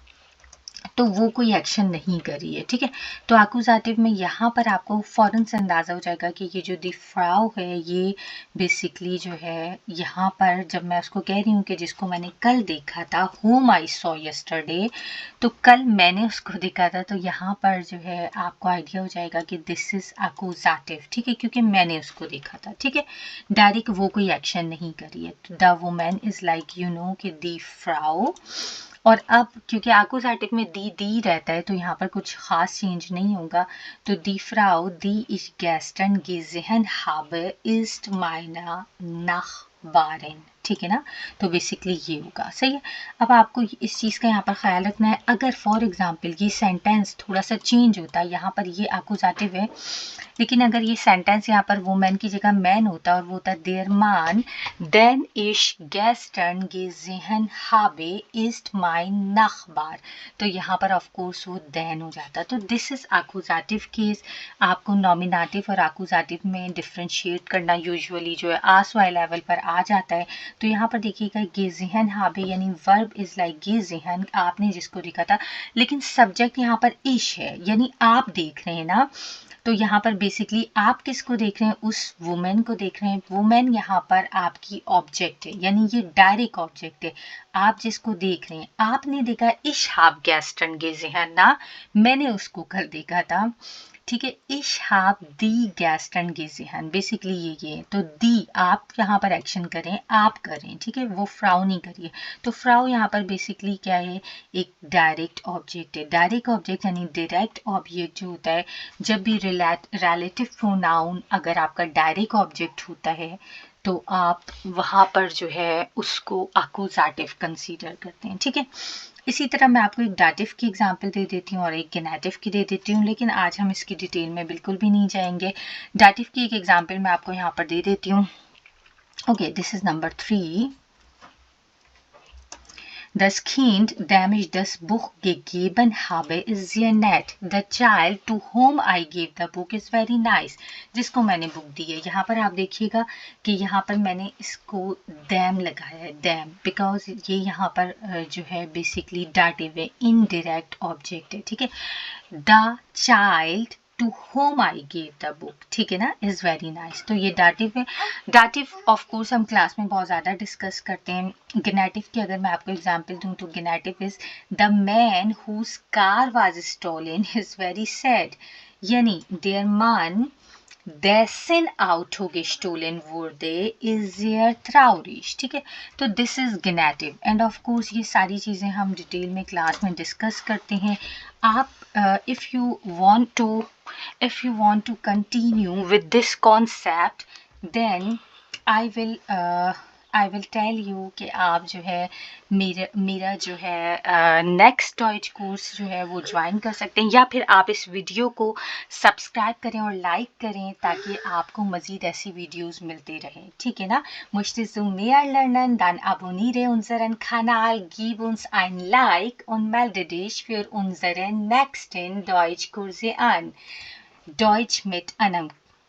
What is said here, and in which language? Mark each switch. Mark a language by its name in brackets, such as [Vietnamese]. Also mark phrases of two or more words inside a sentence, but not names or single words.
[Hindi] तो वो कोई एक्शन नहीं कर रही है, ठीक है। तो आकुजाटिव में यहाँ पर आपको फ़ौरन से अंदाज़ा हो जाएगा कि ये जो [German] die Frau [Hindi] है ये बेसिकली जो है यहाँ पर जब मैं उसको कह रही हूँ कि जिसको मैंने कल देखा था, [English] whom I saw yesterday, [Hindi] तो कल मैंने उसको देखा था, तो यहाँ पर जो है आपको आइडिया हो जाएगा कि [English] this is [Hindi] आकुजाटिव, ठीक है, क्योंकि मैंने उसको देखा था, ठीक है। डायरेक्ट वो कोई एक्शन नहीं करी है। [English] the woman is like you know [Hindi] कि [German] die Frau, [Hindi] और अब क्योंकि आकुजाटिव में दी रहता है, तो यहाँ पर कुछ खास चेंज नहीं होगा। [German] तो die Frau, die ich gestern gesehen habe ist meine Nachbarin, [Hindi] ठीक है ना। तो बेसिकली ये होगा, सही है। अब आपको इस चीज़ का यहाँ पर ख्याल रखना है, अगर [English] for example [Hindi] ये सेंटेंस थोड़ा सा चेंज होता है, यहाँ पर ये आकुजाटिव है, लेकिन अगर ये सेंटेंस यहाँ पर वुमेन की जगह मैन होता और वो होता [German] der Mann, den ich gestern gesehen habe ist mein Nachbar, [Hindi] तो यहाँ पर [English] of course [Hindi] वो देन हो जाता। तो [English] this is [Hindi] आकुजाटिव केस। आपको नॉमिनेटिव और आकुजाटिव में डिफ्रेंशिएट करना यूजुअली जो है आस वाले लेवल पर आ जाता है। तो यहाँ पर देखिएगा [German] gesehen habe [Hindi] यानी [English] verb is like [Hindi] gesehen, आपने जिसको देखा था, लेकिन सब्जेक्ट यहाँ पर इश है, यानी आप देख रहे हैं ना। तो यहाँ पर बेसिकली आप किसको देख रहे हैं, उस वुमेन को देख रहे हैं। वुमेन यहाँ पर आपकी ऑब्जेक्ट है, यानी ये डायरेक्ट ऑब्जेक्ट है। आप जिसको देख रहे हैं, आपने देखा [German] ich habe gestern gesehen [Hindi] ना, मैंने उसको कल देखा था, ठीक है। [German] ich habe die gestern gesehen, [Hindi] बेसिकली ये है। तो दी आप यहाँ पर एक्शन करें, आप करें, ठीक है, वो फ्राउ नहीं करिए। तो फ्राउ यहाँ पर बेसिकली क्या है, एक डायरेक्ट ऑब्जेक्ट है। डायरेक्ट ऑब्जेक्ट यानी डायरेक्ट ऑब्जेक्ट जो होता है, जब भी रिलेटिव प्रोनाउन अगर आपका डायरेक्ट ऑब्जेक्ट होता है, तो आप वहाँ पर जो है उसको आकुजाटिव कंसीडर करते हैं, ठीक है। इसी तरह मैं आपको एक डाटिव की एग्जांपल दे देती हूँ और एक गेनेटिव की दे देती हूँ, लेकिन आज हम इसकी डिटेल में बिल्कुल भी नहीं जाएंगे। डाटिव की एक एग्जांपल मैं आपको यहाँ पर दे देती हूँ। [English] okay, this is number 3. [German] Das Kind, dem ich das Buch gegeben habe, ist sehr nett. [English] The child to whom I gave the book is very nice. [Hindi] जिसको मैंने बुक दी है, यहाँ पर आप देखिएगा कि यहाँ पर मैंने इसको them लगाया है, them, बिकॉज ये यहाँ पर जो है बेसिकली डाटिव है, इनडायरेक्ट ऑब्जेक्ट है, ठीक है। [English] The child to whom I gave the book, [Hindi] ठीक है ना, [English] is very nice. [Hindi] तो ये डाटिव है। डाटिव [English] of course [Hindi] हम क्लास में बहुत ज़्यादा डिस्कस करते हैं। गेनेटिव की अगर मैं आपको एग्जांपल दूं तो गेनेटिव [English] is the man whose car was stolen is very sad, [German] यानी der Mann dessen Auto gestohlen wurde is sehr traurig, [Hindi] ठीक है। तो [English] this is [Hindi] गेनेटिव [English] and of course [Hindi] ये सारी चीज़ें हम डिटेल में क्लास में डिस्कस करते हैं। आप [English] if you want to continue with this concept, then I will tell you [Hindi] कि आप जो है मेरा जो है नेक्स्ट डॉइच कोर्स जो है वो ज्वाइन कर सकते हैं, या फिर आप इस वीडियो को सब्सक्राइब करें और लाइक करें ताकि आपको मज़ीद ऐसी वीडियोस मिलते रहें, ठीक है ना। [German] Möchtest du mehr lernen? Dann abonniere unseren Kanal, gib uns ein Like und melde dich für unseren nächsten Deutschkurse an. Deutsch mit einem